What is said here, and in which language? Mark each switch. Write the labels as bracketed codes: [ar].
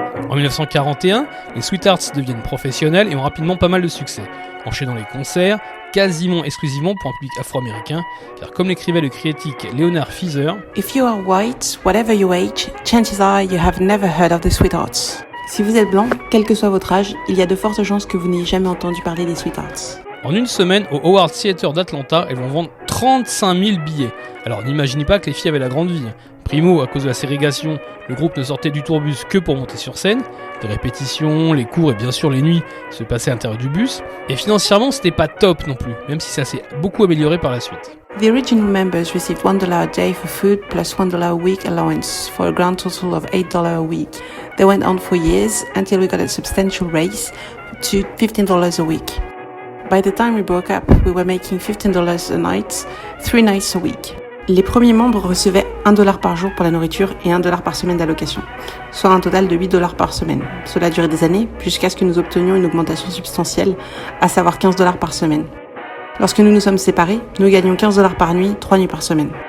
[fr] En 1941, les Sweethearts deviennent professionnels et ont rapidement pas mal de succès, enchaînant les concerts, quasiment exclusivement pour un public afro-américain, car comme l'écrivait le critique Leonard Feather, [en] If you are white, whatever your age, chances are you have never heard of the Sweethearts. [fr] Si vous êtes blanc, quel que soit votre âge, il y a de fortes chances que vous n'ayez jamais entendu parler des Sweethearts. En une semaine, au Howard Theatre d'Atlanta, elles vont vendre 35 000 billets. Alors n'imaginez pas que les filles avaient la grande vie. Primo, à cause de la ségrégation, le groupe ne sortait du tourbus que pour monter sur scène. Les répétitions, les cours et bien sûr les nuits se passaient à l'intérieur du bus. Et financièrement, c'était pas top non plus, même si ça s'est beaucoup amélioré par la suite. [en] The original members received $1 a day for food plus $1 a week allowance for a grand total of $8 a week. They went on for years until we got a substantial raise to $15 a week. By the time we broke up, we were making $15 a night, 3 nights a week. [fr] Les premiers membres recevaient $1 par jour pour la nourriture et $1 par semaine d'allocation, soit un total de $8 par semaine. Cela a duré des années, jusqu'à ce que nous obtenions une augmentation substantielle, à savoir $15 par semaine. Lorsque nous nous sommes séparés, nous gagnions $15 par nuit, 3 nuits par semaine.